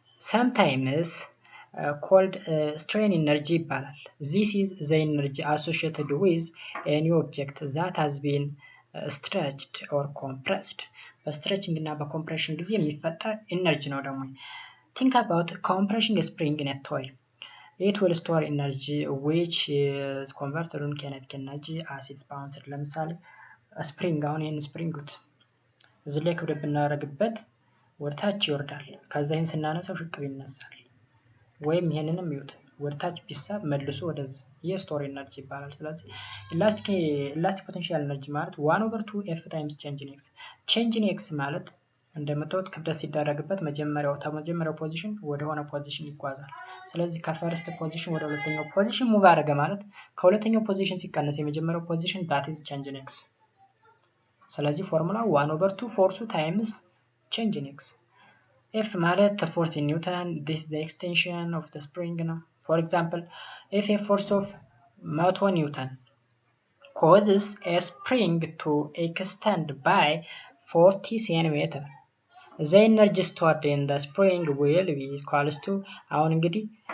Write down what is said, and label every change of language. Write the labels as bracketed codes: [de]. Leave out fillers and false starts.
[en] sometimes called strain energy ይባላል። this is the energy associated with any object that has been stretched or compressed [am] በስትሬችንግ እና በኮምፕሬሽን ጊዜ የሚፈጠር ኤነርጂ ነው። [en] ደግሞ think about compressing a spring in a toy. It will store energy which is converted into kinetic energy as it's bounced. [am] ለምሳሌ ስፕሪንግ አሁን ይሄን ስፕሪንጉት እዚህ ላይ ክብደት ብናረግበት ወርታች ይወርዳል። ከዛ ይሄን ስናነሳው ሽቅብ ይነሳል። ወይም ይሄንንም ይውት ወርታች ቢሳብ መልሶ ወደዚህ የስቶር ኤነርጂ ይባላል። ስለዚህ ኢላስቲክ ፖቴንሻል ኤነርጂ ማለት 1/2 F times change in x ማለት እንደምታዩት ክብደት ሲደረግበት መጀመሪያው ፖዚሽን ወደ ሆነ ፖዚሽን ይጓዛል። ስለዚህ ከፈርስት ፖዚሽን ወደ ሁለተኛው ፖዚሽን ሙቭ አደረገ ማለት ከሁለተኛው ፖዚሽን ሲቀነስ የመጀመሪያው ፖዚሽን [en] that is change in x። ስለዚህ ፎርሙላ 1/2 ፎርሱ ታይምስ change in x። F ማለት force in Newton, this is the extension of the spring ነው። For example, if a force of 100 Newton causes a spring to extend by 40 cm, the energy stored in the spring will be equals to አሁን እንግዲህ